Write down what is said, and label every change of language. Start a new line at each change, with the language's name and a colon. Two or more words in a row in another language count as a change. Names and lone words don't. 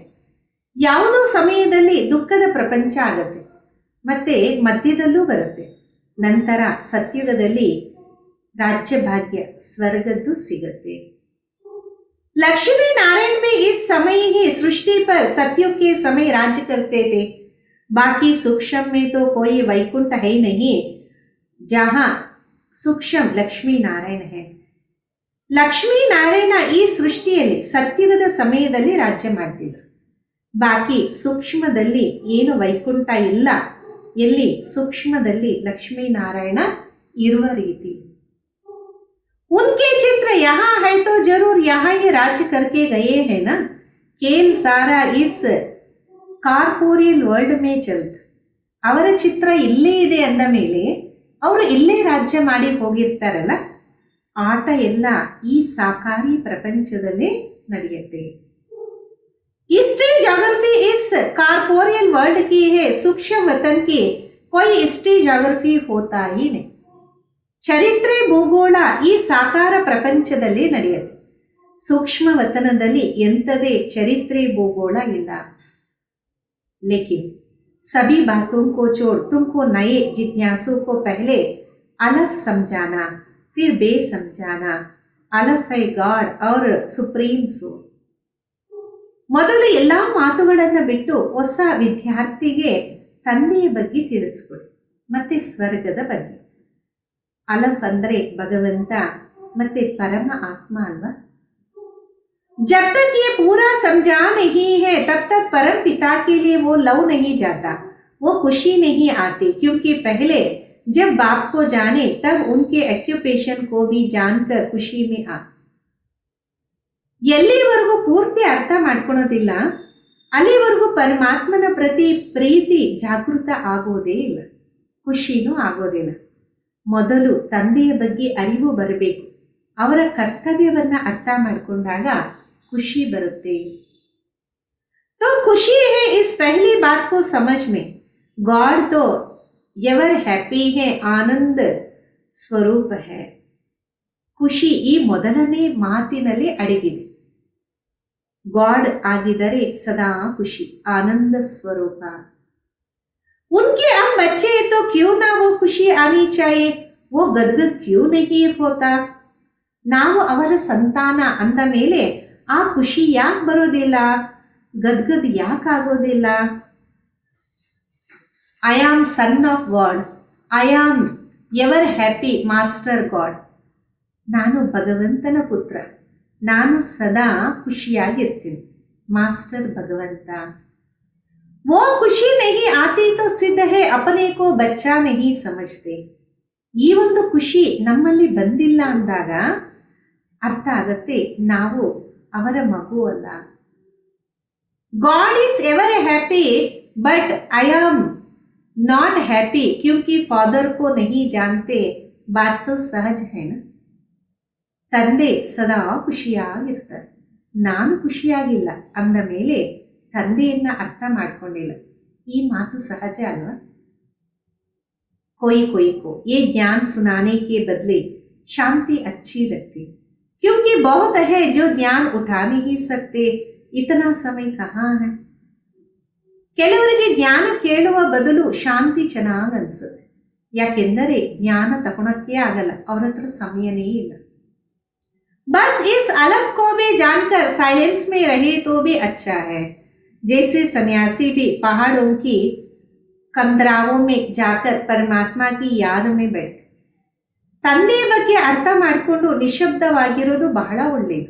Kannada: ಯಾವುದೋ ಸಮಯದಲ್ಲಿ ದುಃಖದ ಪ್ರಪಂಚ ಆಗತ್ತೆ, ಮತ್ತೆ ಮಧ್ಯದಲ್ಲೂ ಬರುತ್ತೆ. ನಂತರ ಸತ್ಯುಗದಲ್ಲಿ
Hindi: राज्य भाग्य
Kannada: स्वर्गದ್ದು ಸಿಗುತ್ತೆ.
Hindi: लक्ष्मी नारायण में इस समय ही सृष्टि पर सत्युग के समय राज्य करते थे. बाकी सूक्ष्म में तो कोई वैकुंठ है नहीं जहां सूक्ष्म लक्ष्मी नारायण है.
Kannada: ಲಕ್ಷ್ಮೀ ನಾರಾಯಣ ಈ ಸೃಷ್ಟಿಯಲ್ಲಿ ಸತ್ಯುಗದ ಸಮಯದಲ್ಲಿ ರಾಜ್ಯ ಮಾಡ್ತಿದ್ರು. ಬಾಕಿ ಸೂಕ್ಷ್ಮದಲ್ಲಿ ಏನು ವೈಕುಂಠ ಇಲ್ಲ, ಎಲ್ಲಿ ಸೂಕ್ಷ್ಮದಲ್ಲಿ ಲಕ್ಷ್ಮೀ ನಾರಾಯಣ ಇರುವ ರೀತಿ.
Hindi: उनके चित्र यहाँ है तो जरूर यहाँ ये राज्य करके गए हैं ना. खेल सारा इस
English: corporeal world
Hindi: में चलता.
Kannada: ಅವರ ಚಿತ್ರ ಇಲ್ಲೇ ಇದೆ ಅಂದ ಮೇಲೆ ಅವರು ಇಲ್ಲೇ ರಾಜ್ಯ ಮಾಡಿ ಹೋಗಿರ್ತಾರಲ್ಲ, ಆಟ ಎಲ್ಲ ಈ ಸಾಕಾರಿ ಪ್ರಪಂಚದಲ್ಲೇ ನಡೆಯುತ್ತೆ.
English: history geography
Hindi: इस
English: corporeal world
Hindi: की है, सूक्ष्म वतन की कोई
English: history geography
Hindi: होता ही नहीं.
Kannada: ಚರಿತ್ರೆ ಭೂಗೋಳ ಈ ಸಾಕಾರ ಪ್ರಪಂಚದಲ್ಲಿ ನಡೆಯುತ್ತೆ, ಸೂಕ್ಷ್ಮ ವತನದಲ್ಲಿ ಎಂಥದೇ ಚರಿತ್ರೆ ಭೂಗೋಳ ಇಲ್ಲ.
Hindi: ಲೇಕಿನ್ सभी बातों को छोड़ तुमको नए जिज्ञासु को पहले अलफ समझाना, फिर बे समझाना। अलफ है गॉड और
English: supreme soul.
Kannada: ಮೊದಲು ಎಲ್ಲ ಮಾತುಗಳನ್ನು ಬಿಟ್ಟು ಹೊಸ ವಿದ್ಯಾರ್ಥಿಗೆ ತಂದೆಯ ಬಗ್ಗೆ ತಿಳಿಸ್ಕೊಡಿ, ಮತ್ತೆ ಸ್ವರ್ಗದ ಬಗ್ಗೆ. ಅಲಫ್ ಅಂದ್ರೆ ಭಗವಂತ, ಮತ್ತೆ ಪರಮ ಆತ್ಮ ಅಲ್ವಾ.
Hindi: जब तक ये पूरा समझा नहीं है तब तक परम पिता के लिए वो लव नहीं जाता, वो खुशी नहीं आती. क्योंकि पहले जब बाप को जाने तब उनके ऑक्यूपेशन को भी जानकर खुशी में आ.
Kannada: ಎಲ್ಲಿವರೆಗೂ ಪೂರ್ತಿ ಅರ್ಥ ಮಾಡ್ಕೊಳೋದಿಲ್ಲ ಅಲ್ಲಿವರೆಗೂ ಪರಮಾತ್ಮನ ಪ್ರತಿ ಪ್ರೀತಿ ಜಾಗೃತ ಆಗೋದೇ ಇಲ್ಲ, ಖುಷಿನೂ ಆಗೋದಿಲ್ಲ. ಮೊದಲು ತಂದೆಯ ಬಗ್ಗೆ ಅರಿವು ಬರಬೇಕು. ಅವರ ಕರ್ತವ್ಯವನ್ನ ಅರ್ಥ ಮಾಡಿಕೊಂಡಾಗ ಖುಷಿ ಬರುತ್ತೆ.
Hindi: तो खुशी है इस पहली बात को समझ में. गॉड तो
English: ever happy
Hindi: है, आनंद ಸ್ವರೂಪ है.
Kannada: ಖುಷಿ ಈ ಮೊದಲನೇ ಮಾತಿನಲ್ಲಿ ಅಡಗಿದೆ.
Hindi: गॉड ಆಗಿದರೆ सदा खुशी, आनंद स्वरूप. उनके हम बच्चे हैं तो क्यों ना वो खुशी आनी चाहिए, वो गदगद क्यों नहीं होता.
Kannada: ನಾವು ಅವರ ಸಂತಾನ ಅಂದ ಮೇಲೆ ಆ ಖುಷಿ ಯಾಕೆ ಬರೋದಿಲ್ಲ, ಗದ್ಗದ್ ಯಾಕಾಗೋದಿಲ್ಲ.
English: I am son of God, I am ever happy master God.
Kannada: ನಾನು ಭಗವಂತನ ಪುತ್ರ, ನಾನು ಸದಾ ಖುಷಿಯಾಗಿರ್ತೀನಿ ಮಾಸ್ಟರ್ ಭಗವಂತ.
Hindi: वो खुशी नहीं आती तो सिद्ध है अपने को बच्चा नहीं समझते.
Kannada: ಈ ಒಂದು ಖುಷಿ ನಮ್ಮಲ್ಲಿ ಬಂದಿಲ್ಲ ಅಂದಾಗ ಅರ್ಥ ಆಗತ್ತೆ ನಾವು ಅವರ ಮಗು ಅಲ್ಲ.
English: God is ever happy but I am not happy
Hindi: क्योंकि फादर को नहीं जानते. बात तो सहज है ना.
Kannada: ತಂದೆ ಸದಾ ಖುಷಿಯಾಗಿರ್ತಾರೆ, ನಾನು ಖುಷಿಯಾಗಿಲ್ಲ ಅಂದ ಮೇಲೆ ತಂದೆಯನ್ನ ಅರ್ಥ ಮಾಡ್ಕೊಂಡಿಲ್ಲ. ಈ ಮಾತು ಸಹಜ ಅಲ್ವಾ.
Hindi: कोई कोई को ये ज्ञान सुनाने के बदले शांति अच्छी लगती, क्योंकि बहुत है जो ज्ञान उठा नहीं सकते, इतना समय कहाँ है.
Kannada: ಕೆಲವರಿಗೆ ಜ್ಞಾನ ಕೇಳುವ ಬದಲು ಶಾಂತಿ ಚೆನ್ನಾಗಿ ಅನ್ಸುತ್ತೆ. ಯಾಕೆಂದರೆ ಜ್ಞಾನ ತಗೊಳಕ್ಕೆ ಆಗಲ್ಲ, ಅವ್ರ ಹತ್ರ ಸಮಯನೇ ಇಲ್ಲ.
Hindi: बस इस अलग को भी जानकर साइलेंस में रहे तो भी अच्छा है. जैसे सन्यासी भी पहाड़ों की कंदरावों में जाकर परमात्मा की याद में बैठते.
Kannada: ತಂದೆಯ ಬಗ್ಗೆ ಅರ್ಥ ಮಾಡಿಕೊಂಡು ನಿಶಬ್ದವಾಗಿರೋದು ಬಹಳ ಒಳ್ಳೆಯದು.